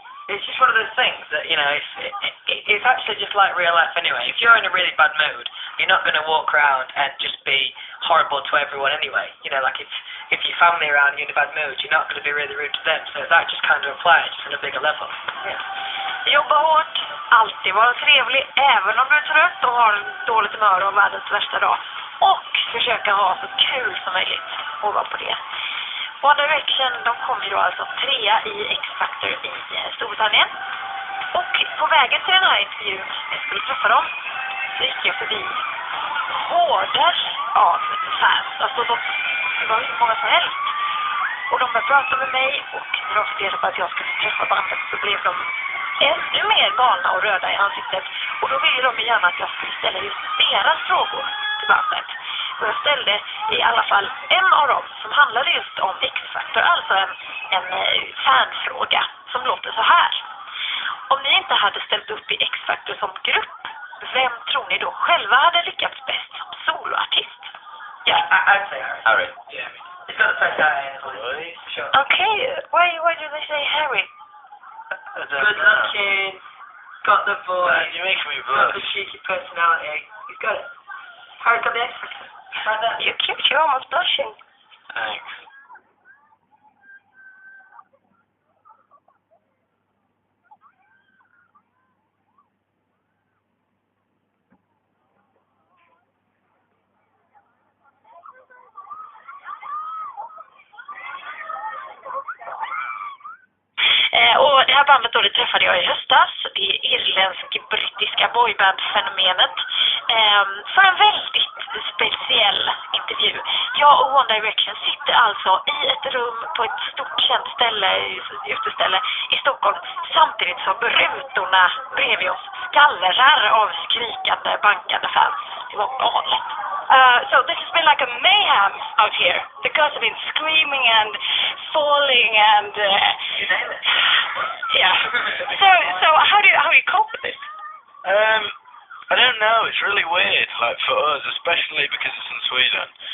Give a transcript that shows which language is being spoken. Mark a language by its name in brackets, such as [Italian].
[English] It's just one of those things that, it's actually just like real life anyway. If you're in a really bad mood, you're not going to walk around and just be horrible to everyone anyway. Like if your family around you in a bad mood, you're not going to be really rude to them. So that just kind of applies on a bigger level. Yeah. [Swedish] Jobba hårt, alltid vara trevlig, även om du är trött och har dåligt humör och världens värsta dag. Och försöka ha så kul som möjligt ovanpå det. One Direction, de kom ju då alltså 3 i X-Factor i Storbritannien. Och på vägen till den här intervjun, jag skulle träffa dem, så gick jag förbi horder av fans. Alltså det var ju många som helst. Och de började prata med mig, och när de fick reda på att jag skulle träffa bandet så blev de ännu mer galna och röda i ansiktet. Och då ville de gärna att jag skulle ställa just deras frågor till bandet. Och jag ställde i alla fall en av dem som handlade just om X-Factor, alltså en fanfråga som låter så här. Om ni inte hade ställt upp i X-Factor som grupp, vem tror ni då själva hade lyckats bäst som soloartist? [English] Yeah, I'd say Harry. Yeah. He's got the first guy. Sure. Okay, why do they say Harry? Good looking, got the voice, You make me got blush. the cheeky personality. He's got it. Harry got the X-Factor. Right there. You're cute, you're almost blushing. Thanks. [Swedish] Och det här bandet då, det träffade jag i höstas. Det är irländsk-brittiska boyband-fenomenet. För en väldigt speciell intervju. Jag och One Direction sitter alltså i ett rum på ett stort känt uteställe i Stockholm, samtidigt som rutorna bredvid oss skallrar av skrikande, bankande fans. Det var galet. [English] So this has been like a mayhem out here. The girls have been screaming and falling and You nailed it. yeah. So how do you cope with this? I don't know. It's really weird, like for us, especially because it's in Sweden.